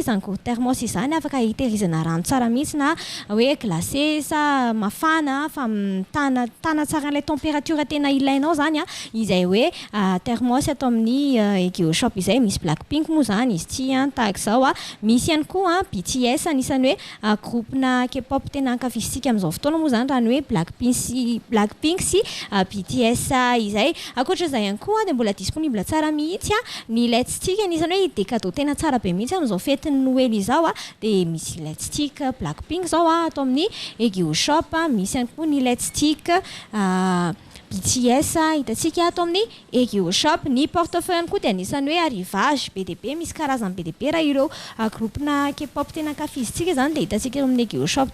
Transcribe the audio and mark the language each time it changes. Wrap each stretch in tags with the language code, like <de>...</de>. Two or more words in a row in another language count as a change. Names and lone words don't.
<mg>izany</mg> <fr>gourde thermos</fr> <mg>izany afaka hitehirizana rano tsara mihitsy na hoe glacé sa mafana fa tana tsara ilay température tena ilainao zany izay hoe thermos atao amin'ny Egyo Shop izay misy Blackpink moa zany izy ty tahaka izao misy ihany koa BTS anisany hoe groupena K-pop tena ankafizitsika amin'izao fotoana moa zany raha ny hoe Blackpink sy BTS izay. Akoatra izay ihany koa dia mbola disponible tsara mihitsy ny</mg> <en>LED stick</en> <mg>anisany hoe</mg> <fr>des cadeaux</fr> <mg>tena tsara be mihitsy amin'izao fetiny Noël izao dia misy</mg> <en>LED stick</en> <mg>Blackpink zao atao amin'ny Egyo Shop misy ihany koa ny</mg> <en>LED stick</en> <mg>BTS hitantsika ato amin'ny Egyo Shop. Ny portefeuille ihany koa dia anisany hoe arrivage be dia be misy karazany be dia be raha ireo groupena K-pop tena ankafizitsika zany dia hitantsika amin'ny Egyo Shop</mg>